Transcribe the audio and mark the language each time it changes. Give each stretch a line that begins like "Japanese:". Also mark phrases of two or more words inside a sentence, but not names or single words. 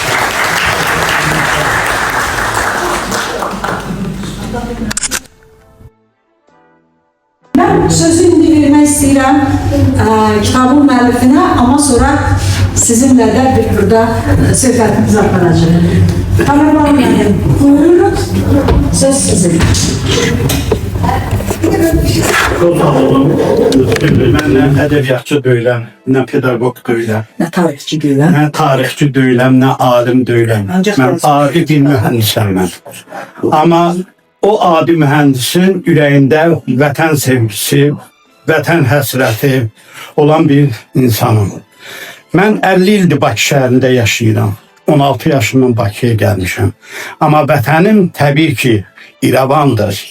Azerbaijani: Ben sözü indi vermək istəyirəm kitabın müəllifinə, amma sonra sizinlə də bir burada söhbətimizi aparacağıq. Tamerlan müəllim, buyurun, söz sizin.
Turkish: Çok sağ olun. Ben ne edebiyatçı değilim, ne pedagog değilim,
Azerbaijani: Nə tarixçi görəm?
Turkish: ne tarihçi değilim, ne alim değilim. Ben adi bir mühendisəm mən. Ama o adi mühendisin yüreğinde vətən sevgisi, vətən həsrəti olan bir insanım.
Azerbaijani: Mən 50 ildir Bakı şəhərində yaşayıram. 16 yaşından Bakıya gəlmişəm. Amma vətənim təbii ki, İrəvandır.